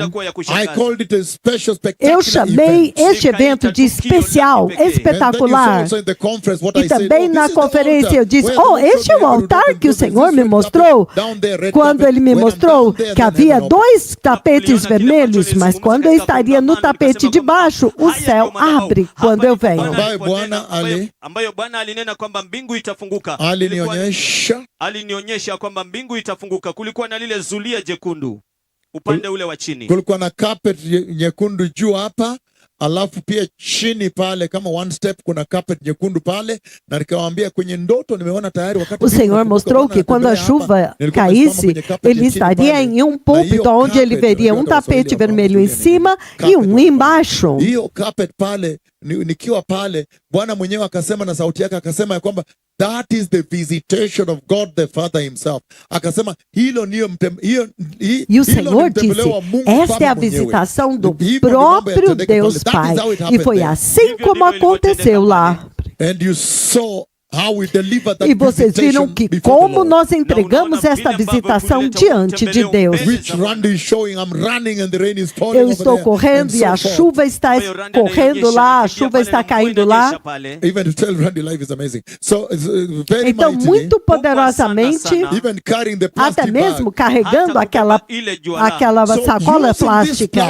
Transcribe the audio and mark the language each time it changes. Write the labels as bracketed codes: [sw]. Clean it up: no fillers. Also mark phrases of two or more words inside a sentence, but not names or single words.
[pt] Eu chamei este evento de especial, espetacular. E também na conferência eu disse, este é o altar que o Senhor me mostrou. Quando Ele me mostrou que havia 2 tapetes vermelhos, mas quando eu estaria no tapete de baixo, o céu abre quando eu venho. [sw] Alinionyesha kwamba mbingu itafunguka. Kulikuwa na lile zulia jekundu upande ule wa chini. Kulikuwa na carpet nyekundu juu hapa, alafu pia chini pale kama [en] one step [sw] kuna carpet nyekundu pale, na nikawaambia kwenye ndoto nimeona tayari wakati [pt] o Senhor mostrou que quando a chuva caísse, ele estaria em um púlpito onde ele veria um tapete vermelho em cima e um embaixo. [sw] Hiyo carpet pale nikiwa pale, Bwana mwenyewe akasema na sauti yake akasema ya kwamba [en] that is the visitation of God the Father himself. [sw] Akasema hilo niyo [pt] e o Senhor disse, esta é a visitação do próprio Deus Pai. E foi assim como aconteceu lá. [en] And you saw [pt] E vocês viram que como nós entregamos esta visitação diante de Deus. Eu estou correndo e a chuva está correndo lá, a chuva está caindo lá. Então, muito poderosamente, até mesmo carregando aquela sacola plástica.